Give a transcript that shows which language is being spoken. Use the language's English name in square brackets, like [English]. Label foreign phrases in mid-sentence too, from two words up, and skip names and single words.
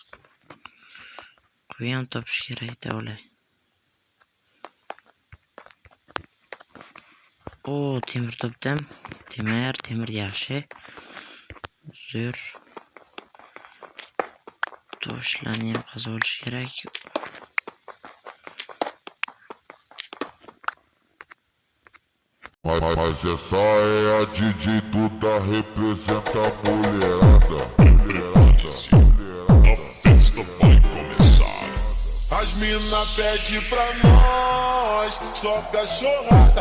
[Uzbek] Qo'yam topish kerak davlay. O, temir topdim. Temir yaxshi. Zo'r. Toshlarni ham qazib olish kerak. [Portuguese] Mas essa é a DJ Duda, representa a mulherada. A festa vai começar. As mina pede pra nós, só cachorrada.